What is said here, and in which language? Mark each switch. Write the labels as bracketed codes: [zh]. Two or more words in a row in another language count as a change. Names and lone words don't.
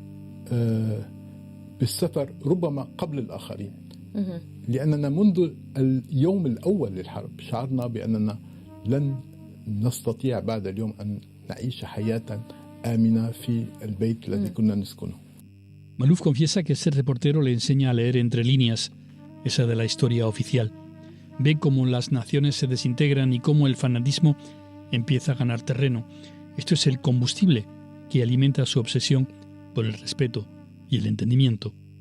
[ar] بالسفر ربما قبل الآخرين، لأننا منذ اليوم الأول للحرب شعرنا بأننا لن نستطيع بعد اليوم أن نعيش حياة آمنة في البيت الذي كنا نسكنه. [es] Maalouf confiesa que ser reportero le enseña a leer entre líneas, esa de la historia oficial. Ve cómo las naciones se desintegran y cómo el fanatismo empieza a ganar terreno. Esto es el combustible que alimenta su obsesión por el respeto y el entendimiento.